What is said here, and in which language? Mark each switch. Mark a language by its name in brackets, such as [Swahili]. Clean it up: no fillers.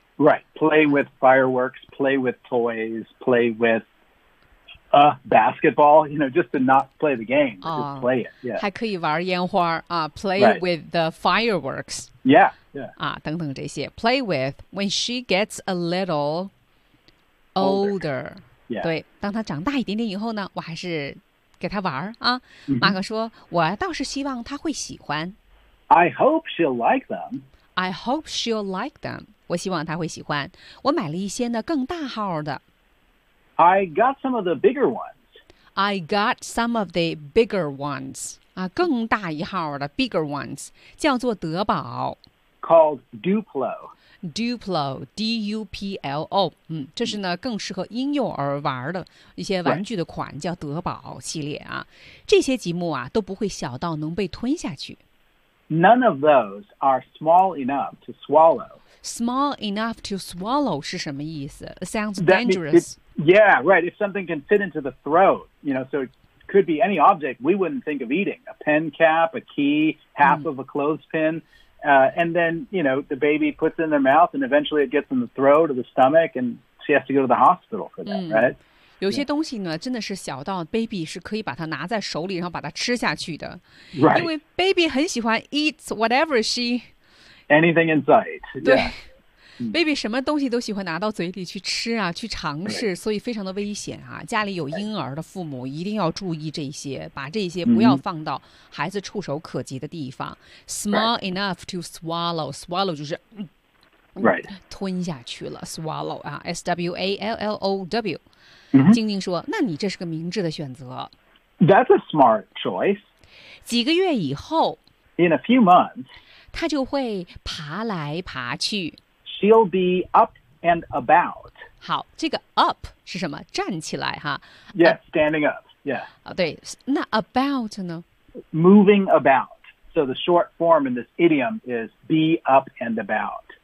[English] Right, play with fireworks, play with toys, play with basketball. You know, just to not play the game, just play it. Yeah, [Chinese] 还可以玩烟花啊 ，play、 [English] right. with the fireworks. Yeah, yeah. [Chinese] 啊，等等这些 [English] play with when she gets a little older. Yeah. [Chinese] 对，当他长大一点点以后呢，我还是给他玩啊。马克说：“我倒是希望他会喜欢。” [English] I hope she'll like them. I hope she'll like them. [Chinese] 我希望他会喜欢。我买了一些呢更大号的。 [English] I got some of the bigger ones. I got some of the bigger ones. 啊， [Chinese] 更大一号的 [English] bigger ones [Chinese] 叫做德宝。 [English] Called Duplo. [Chinese] Duplo, D-U-P-L-O, 嗯，这是呢更适合婴幼儿玩的一些玩具的款，叫德宝系列啊。这些积木啊都不会小到能被吞下去。 [English] None of those are small enough to swallow. Small enough to swallow [Chinese] 是什么意思 [English] ？Sounds dangerous. Yeah, right. If something can fit into the throat, you know, so it could be any object we wouldn't think of eating: a pen cap, a key, half of a clothespin. And then, you know, the baby puts in their mouth and eventually it gets in the throat or the stomach and she has to go to the hospital for that, right? [Chinese] 有些东西呢真的是小到 baby 是可以把它拿在手里然后把它吃下去的、 [English] right. 因为 baby [Chinese] 很喜欢 [English] eat whatever she anything in sight [Chinese] 对、 [English] yeah. [Chinese] baby 什么东西都喜欢拿到嘴里去吃啊去尝试、 [English] right. [Chinese] 所以非常的危险啊家里有婴儿的父母一定要注意这些把这些不要放到孩子触手可及的地方、 [English] mm-hmm. small enough to swallow swallow [Chinese] 就是 [English] Right. [Chinese] 吞下去了 swallow 啊 swallow、 [English] mm-hmm. [Chinese] 静静说那你这是个明智的选择 [English] That's a smart choice [Chinese] 几个月以后 [English] In a few months [Chinese] 他就会爬来爬去 [English] She'll be up and about [Chinese] 好这个 up 是什么站起来哈 [English] Yes, standing up Yeah. [Chinese] 对那 about 呢 [English] Moving about So the short form in this idiom is be up and about